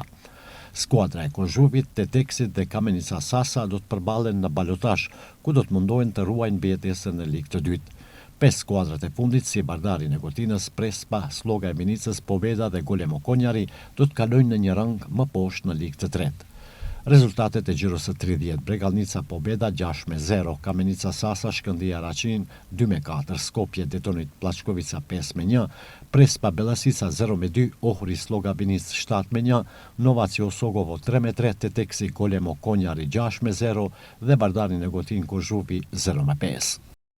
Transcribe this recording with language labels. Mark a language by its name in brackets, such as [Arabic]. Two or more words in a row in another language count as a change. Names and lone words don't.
[Albanian] Skuadra e Kozhuvit, Teteksit dhe Kamenica Sasa do të përballen në balotazh, ku do të mundohen të ruajnë mbjetesën në ligë të dytë. 5 skuadrat e fundit, si Bardari Negotinës, Prespa, Sloga e Minicës, Pobeda dhe Golemo Konjari, do të kalojnë në një rang më poshtë në ligë të tretë. Rezultatet e gjirës së 30: Bregallnica Pobeda 6-0, Kamenica Sasa Shkëndija Araçin 2-4, Skopje Detonit Pllachkovica 5-1, Prespa Bellasica 0-2, Ohri Sloga Binic 7-1, Novacio Sogovo 3-3, Teteksi Golemo Konjari 6-0 dhe Bardari Negotin Kozhuvi 0-5.